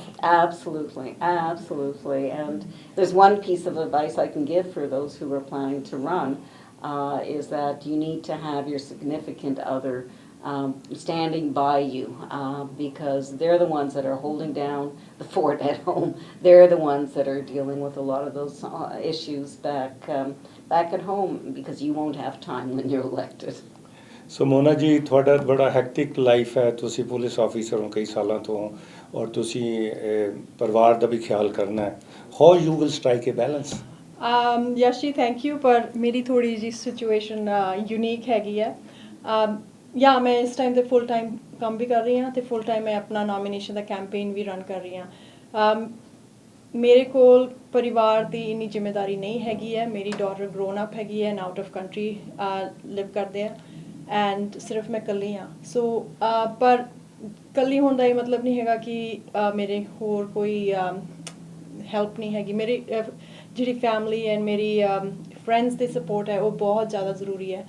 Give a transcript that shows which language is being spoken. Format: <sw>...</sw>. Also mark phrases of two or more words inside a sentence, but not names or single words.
<en>Absolutely, absolutely. And there's one piece of advice I can give for those who are planning to run, is that you need to have your significant other standing by you, because they're the ones that are holding down the fort at home. They're the ones that are dealing with a lot of those issues back at home, because you won't have time when you're elected.</en> <pa>ਸੋ ਮੋਨਾ ਜੀ, ਤੁਹਾਡਾ ਬੜਾ</pa> <en>hectic life</en> <pa>ਹੈ, ਤੁਸੀਂ</pa> <en>police officer</en> <pa>ਹੋ ਕਈ ਸਾਲਾਂ ਤੋਂ ਔਰ ਤੁਸੀਂ ਪਰਿਵਾਰ ਦਾ ਵੀ ਖਿਆਲ ਕਰਨਾ ਹੈ</pa> <en>how you will strike a balance?</en> <hi>यश जी</hi> <en>thank you</en> <hi>पर मेरी थोड़ी जी</hi> <en>situation unique</en> <hi>हैगी है या मैं इस टाइम</hi> <pa>ਤੇ ਫੁੱਲ ਟਾਈਮ ਕੰਮ ਵੀ ਕਰ ਰਹੀ ਹਾਂ ਤੇ</pa> <en>full time</en> <pa>ਮੈਂ ਆਪਣਾ ਨੋਮੀਨੇਸ਼ਨ ਦਾ ਕੈਂਪੇਨ ਵੀ ਰਨ ਕਰ ਰਹੀ ਹਾਂ ਮੇਰੇ ਕੋਲ ਪਰਿਵਾਰ ਦੀ ਇੰਨੀ ਜ਼ਿੰਮੇਵਾਰੀ ਨਹੀਂ ਹੈਗੀ ਹੈ ਮੇਰੀ</pa> <en>daughter grown up</en> <pa>ਹੈਗੀ ਹੈ</pa> <en>and out of country live</en> <pa>ਕਰਦੇ ਆ ਐਂਡ ਸਿਰਫ ਮੈਂ ਇਕੱਲੀ ਹਾਂ ਸੋ ਪਰ ਇਕੱਲੀ ਹੋਣ ਦਾ ਇਹ ਮਤਲਬ ਨਹੀਂ ਹੈਗਾ ਕਿ ਮੇਰੇ ਹੋਰ ਕੋਈ ਹੈਲਪ ਨਹੀਂ ਹੈਗੀ ਮੇਰੀ ਜਿਹੜੀ</pa> <en>family and</en> <pa>ਮੇਰੀ ਫਰੈਂਡਸ ਦੀ ਸਪੋਰਟ ਹੈ ਉਹ ਬਹੁਤ ਜ਼ਿਆਦਾ ਜ਼ਰੂਰੀ ਹੈ</pa>